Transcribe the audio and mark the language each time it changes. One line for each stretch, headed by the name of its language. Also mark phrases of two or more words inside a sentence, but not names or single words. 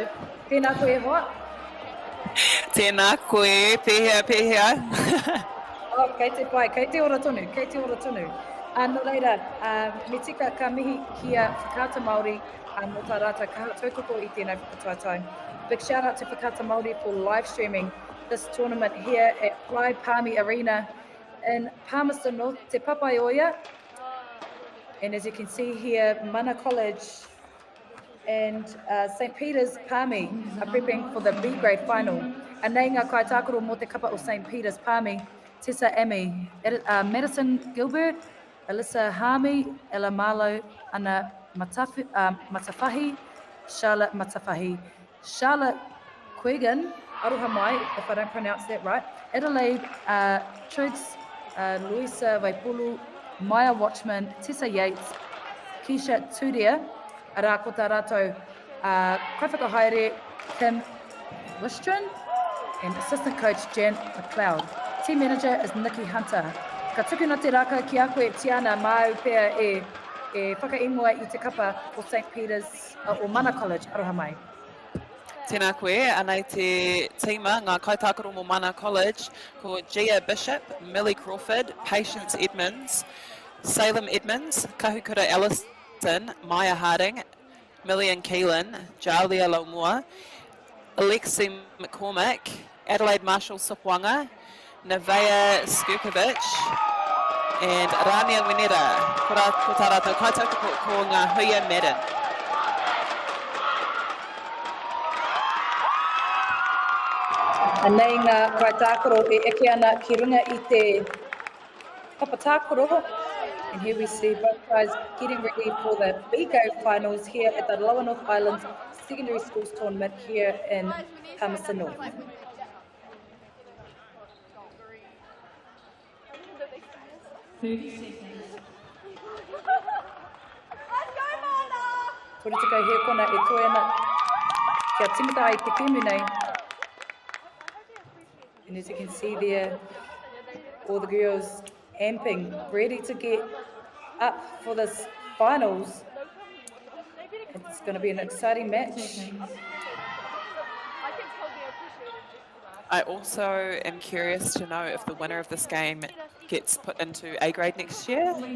Māori: Tēnā koe e hoa? Tēnā koe, pēhea. Oh, kei te pai, kei te ora tonu. No reira, me tika ka mihi kia whakata Māori mo tā rata kaha tautoko i tēnei whakataitai.
English: Big shout out to Whakata Māori for live streaming this tournament here at Fly Palmy Arena in Palmerston North, Te Papaioia. And as you can see here, Mana College and St. Peter's Palmy are prepping for the B grade final.
Māori: A nei ngā kaitākaro mō te kapa o St. Peter's Palmy, Tessa Amy, Madison Gilbert, Alyssa Harmy, Ella Marlowe, Anna Matafahi, Charlotte Matafahi, Charlotte Quigan, aroha mai,
English: if I don't pronounce that right, Adelaide Triggs, Louisa Vaipulu, Maya Watchman, Tessa Yates, Keisha Tudia,
Māori: ara ko tā rātou kai whakahaere Kim Wistron,
English: and assistant coach Jan McLeod. Team manager is Nikki Hunter.
Māori: Ka tukuna te raka ki a koe Tiana mau pēr e whakaingoa i te kapa o St. Peter's o Mana College, aroha mai. Tēnā koe, anei te tīma ngā kaitākaro mō Mana College ko Gia Bishop, Millie Crawford, Patience Edmonds, Salem Edmonds, Kahukura Ellison, Maya Harding, Millian Keelan, Jalia Laumua, Alexi McCormick, Adelaide Marshall Sopwanga, Nevaeh Skukovic,
English: and Rania Wineta.
Māori: Ko tā rātou kaitākaro ko ngā Huia Madden. Nei ngā kaitākaro e eke ana ki runga i te papatākaro.
English: And here we see both guys getting ready for the BGO finals here at the Lower North Island Secondary Schools Tournament here in Palmerston North.
Māori: Tore tika hea kona e toi ana kia timata ai te kēmu nei.
English: And as you can see there, all the girls amping, ready to get up for this finals. It's going to be an exciting match. I also am curious to know if the winner of this game gets put into A grade next year.